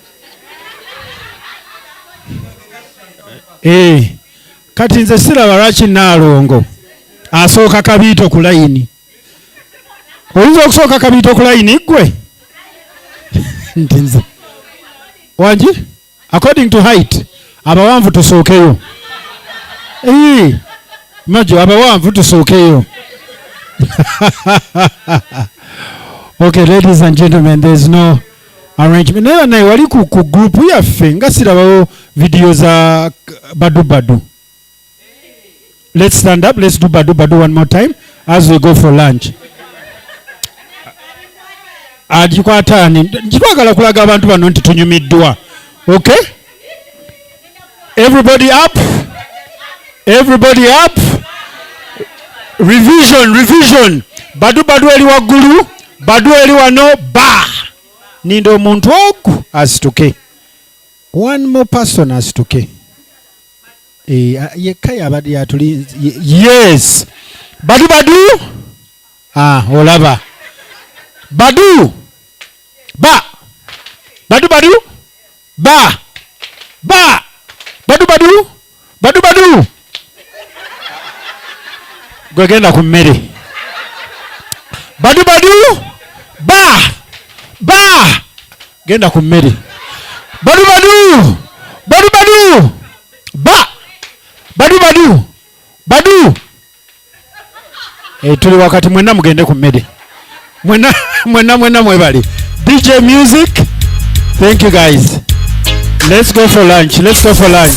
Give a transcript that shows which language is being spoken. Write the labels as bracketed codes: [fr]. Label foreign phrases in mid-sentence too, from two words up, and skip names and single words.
[lg] Kati nze siraba lwaki Naalongo asooka kabiito ku layini. Oyinza okusooka kabiito ku layini ggwe? Nti nze wangi [en] according to height [lg] abawanvu tusookeyo. Majo abawanvu tusookeyo. [en] Okay, ladies and gentlemen, there's no arrangement. [lg] Naye wali ku group yaffe nga sirabawo video za badu. [en] Let's stand up. Let's do badu one more time as we go for lunch. [lg] Ajikwatani njitwagala kulaga abantu bano nti tunyumiddwa. [en] Okay? Everybody up. Everybody up. Revision. [lg] Badu eli waggulu, badu eli wano, ba. Nindo omuntu ogu asituke. [en] One more person asituke. [lg] Yekka yabadde yatuli. [en] Yes. Badu badu. Olaba. Badu. Ba. Badu badu. Ba. Ba. Badu badu. Badu badu. [lg] Gwegenda ku mmere. Badu badu. Ba. Ba. Genda ku mmere. Badu badu. Badu badu. Ba. Badu badu. Badu. Tuli wakati mwena mugende ku mmere. Mwena mwebali. [en] DJ music. Thank you guys. Let's go for lunch. Let's go for lunch.